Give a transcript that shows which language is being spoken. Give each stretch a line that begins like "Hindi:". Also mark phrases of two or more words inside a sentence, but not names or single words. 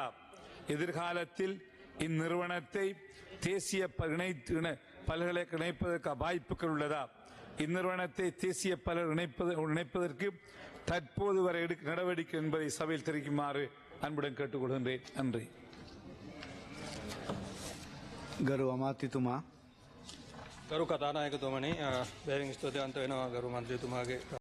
Tamil: எதிர்காலத்தில் இந்நிறுவனத்தை தேசிய பல்கலைக்கழகம் இணைப்பதற்கு வாய்ப்புகள் உள்ளதா? இந்நிறுவனத்தை தேசிய இணைப்பதற்கு தற்போது வரை எடுக்கும் நடவடிக்கை என்பதை சபையில் தெரிவிக்குமாறு அன்புடன் கேட்டுக்கொள்கின்றேன். நன்றி.
Sinhala: ගරු අමාත්‍යතුමා ගරු කතානායකතුමනි, බැරින් ස්තුතිවන්ත වෙනවා ගරු මන්ත්‍රීතුමාගේ